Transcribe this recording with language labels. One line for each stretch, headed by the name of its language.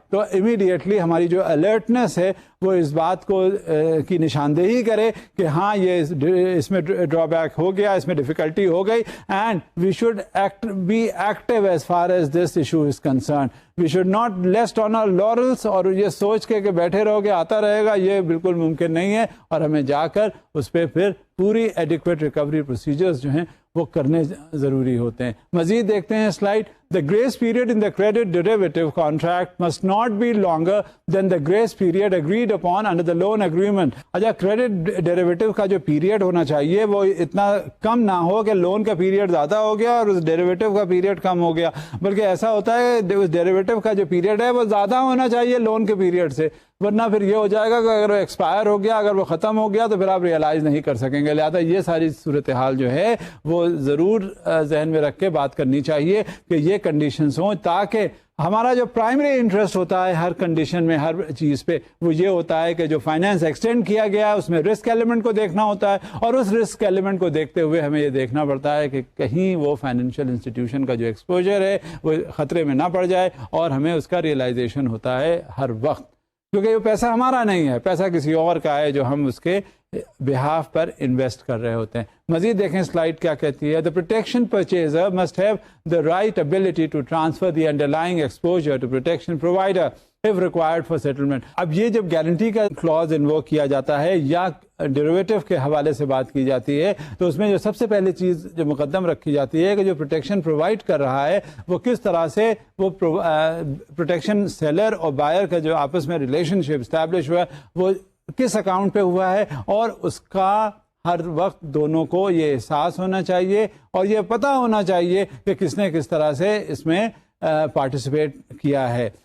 Urdu: تو امیڈیٹلی ہماری جو الرٹنس ہے وہ اس بات کو کی نشاندہی کرے کہ ہاں یہ اس میں ڈرا بیک ہو گیا, اس میں ڈیفیکلٹی ہو گئی,
English: And we should be active as far as this issue is concern. We should not rest on our laurels,
Urdu: اور یہ سوچ کے کہ بیٹھے رہو گے آتا رہے گا, یہ بالکل ممکن نہیں ہے. اور ہمیں جا کر اس پہ پھر پوری ایڈیکویٹ ریکوری پروسیجرز جو ہیں وہ کرنے ضروری ہوتے ہیں. مزید دیکھتے ہیں slide.
English: The grace period in the credit derivative contract must not be longer than the grace period agreed upon under the loan agreement.
Urdu: اچھا, کریڈٹ ڈیریویٹو کا جو پیریڈ ہونا چاہیے وہ اتنا کم نہ ہو کہ لون کا پیریڈ زیادہ ہو گیا اور اس ڈیریویٹو کا پیریڈ کم ہو گیا, بلکہ ایسا ہوتا ہے اس ڈیریویٹو کا جو پیریڈ ہے وہ زیادہ ہونا چاہیے لون کے پیریڈ سے, ورنہ پھر یہ ہو جائے گا کہ اگر وہ ایکسپائر ہو گیا, اگر وہ ختم ہو گیا تو پھر آپ ریئلائز نہیں کر سکیں گے. لہٰذا یہ ساری صورتحال جو ہے وہ ضرور ذہن میں رکھ کے بات کرنی چاہیے کہ یہ کنڈیشنز ہوں, تاکہ ہمارا جو پرائمری انٹرسٹ ہوتا ہے ہر کنڈیشن میں ہر چیز پہ وہ یہ ہوتا ہے کہ جو فائنینس ایکسٹینڈ کیا گیا ہے اس میں رسک ایلیمنٹ کو دیکھنا ہوتا ہے, اور اس رسک ایلیمنٹ کو دیکھتے ہوئے ہمیں یہ دیکھنا پڑتا ہے کہ کہیں وہ فائنینشیل انسٹیٹیوشن کا جو ایکسپوجر ہے وہ خطرے میں نہ پڑ جائے, اور ہمیں اس کا ریئلائزیشن ہوتا ہے ہر وقت, کیونکہ وہ پیسہ ہمارا نہیں ہے, پیسہ کسی اور کا ہے جو ہم اس کے بہاف پر انویسٹ کر رہے ہوتے ہیں. مزید دیکھیں سلائڈ کیا کہتی ہے.
English: The protection purchaser must have the right ability to transfer the underlying exposure to protection provider if required for settlement.
Urdu: اب یہ جب گارنٹی کا کلوز انووک کیا جاتا ہے یا ڈیریویٹو کے حوالے سے بات کی جاتی ہے تو اس میں جو سب سے پہلی چیز جو مقدم رکھی جاتی ہے کہ جو پروٹیکشن پرووائڈ کر رہا ہے وہ کس طرح سے وہ پروٹیکشن سیلر اور بائر کا جو آپس میں ریلیشن شپ اسٹیبلش ہوا ہے وہ کس اکاؤنٹ پہ ہوا ہے, اور اس کا ہر وقت دونوں کو یہ احساس ہونا چاہیے اور یہ پتہ ہونا چاہیے کہ کس نے کس طرح سے اس میں پارٹیسپیٹ کیا ہے.